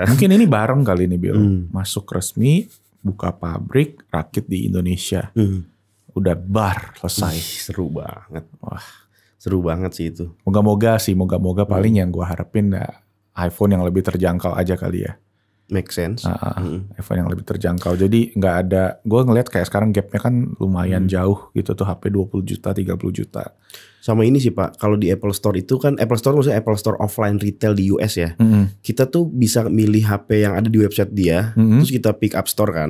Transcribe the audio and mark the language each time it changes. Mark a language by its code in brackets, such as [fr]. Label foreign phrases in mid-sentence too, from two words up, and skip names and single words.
[id] Mungkin ini bareng kali ini Bill. Masuk resmi, buka pabrik, rakit di Indonesia. Udah selesai. Seru banget. Wah, seru banget sih itu. Moga-moga paling yang gue harapin iPhone yang lebih terjangkau aja kali ya. [en] Make sense. [id] iPhone yang lebih terjangkau. Jadi nggak ada, gue ngeliat kayak sekarang gapnya kan lumayan jauh gitu tuh, HP 20 juta, 30 juta. Sama ini sih Pak, kalau di Apple Store itu kan, Apple Store maksudnya Apple Store [en] offline retail [id] di US ya. Kita tuh bisa milih HP yang ada di website dia, terus kita [en] pick up store [id] kan.